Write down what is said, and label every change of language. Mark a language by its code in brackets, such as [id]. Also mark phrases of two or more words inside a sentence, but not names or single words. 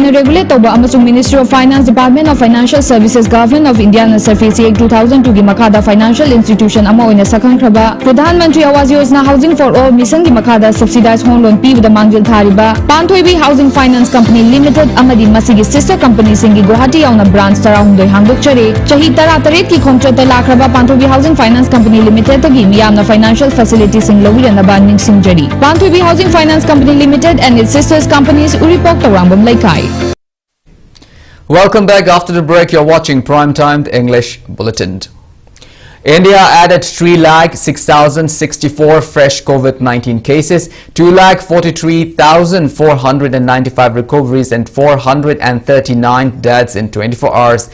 [mni] na regulate toba amasung Ministry of Finance, Department of Financial Services, Government of India na Surface 2002 gi makada [en] financial institution [mni] ama oina sakhan kraba Pradhan Mantri Awas Yojana Housing for All mission gi makada [en] subsidized home loan [mni] pibda mangjil thariba Panthoibi Housing Finance Company Limited amadi masigi [en] sister company [mni] singi Guwahati yauna branch tarahumdoi hangdokchare chahi tara-taret ki khongchata lakraba Panthoibi Housing Finance Company Limited tagi miyamna [en] financial facilities [mni] sing lawirana ningsingjari Panthoibi Housing Finance Company Limited [en] and its sisters companies Welcome back. After the break, you're watching Primetime, the English Bulletin. India added 3,06,064 fresh COVID-19 cases, 2,43,495 recoveries and 439 deaths in 24 hours.